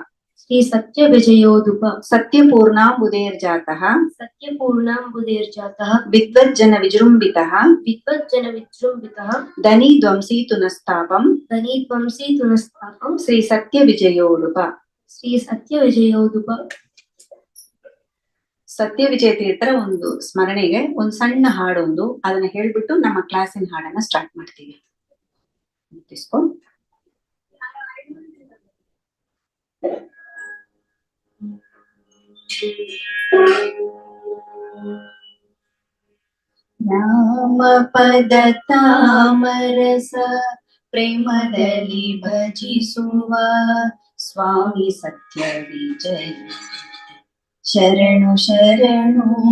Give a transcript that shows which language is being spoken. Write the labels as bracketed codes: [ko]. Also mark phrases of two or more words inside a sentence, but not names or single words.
[sa] ಸತ್ಯಪೂರ್ಣಾಂಬುದೇರ್ಜಾತಃ ವಿದ್ವಜ್ಜನ ವಿಜೃಂಭಿತಃ ಧನಿ ಧ್ವಂಸೀತು ನಸ್ತಾಪಂ ಶ್ರೀ ಸತ್ಯ ವಿಜಯೋಡುಪ. [kn] ಸತ್ಯ ವಿಜಯ ತೀರ್ಥರ ಒಂದು ಸ್ಮರಣೆಗೆ ಒಂದು ಸಣ್ಣ ಹಾಡೊಂದು, ಅದನ್ನ ಹೇಳ್ಬಿಟ್ಟು ನಮ್ಮ ಕ್ಲಾಸಿನ ಹಾಡನ್ನ ಸ್ಟಾರ್ಟ್ ಮಾಡ್ತೀವಿ. ರಾಮ ಪದ ತಾಮರಸ ಪ್ರೇಮದಲ್ಲಿ ಭಜಿಸುವ ಸ್ವಾಮಿ ಸತ್ಯ ವಿಜಯ ಶರಣು ಶರಣು.